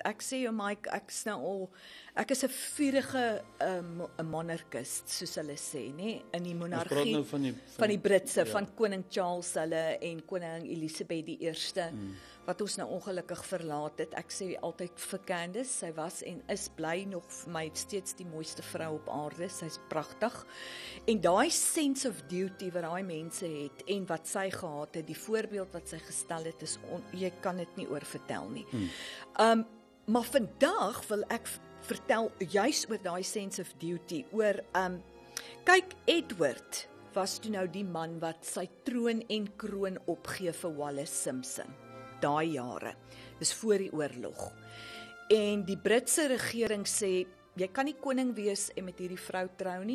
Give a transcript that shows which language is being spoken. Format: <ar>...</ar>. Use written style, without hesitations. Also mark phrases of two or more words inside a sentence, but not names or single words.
<af>Ek sê jou Mike, ek is 'n vurige monarchist, soos hulle sê, nê, in die monargie nou van die Britse, van koning Charles hulle en koning Elizabeth die eerste. Wat ons nou ongelukkig verlaat het. Ek sê altyd vir Candace, sy was en is bly nog vir my steeds die mooiste vrou op aarde. Sy's pragtig. En daai</af> <en>sense of duty</en> <af>wat daai mense het en wat sy gehad het, die voorbeeld wat sy gestel het, is jy kan dit nie oorvertel nie. Maar vandag wil ek vertel juis oor daai</af> <en>sense of duty,</en> <af>oor kyk, Edward was toe nou die man wat sy troon en kroon opgee vir Wallis Simpson. Daai jare. Dis voor die oorlog. En die Britse regering sê, jy kan nie koning wees en met hierdie vrou trou nie.</af>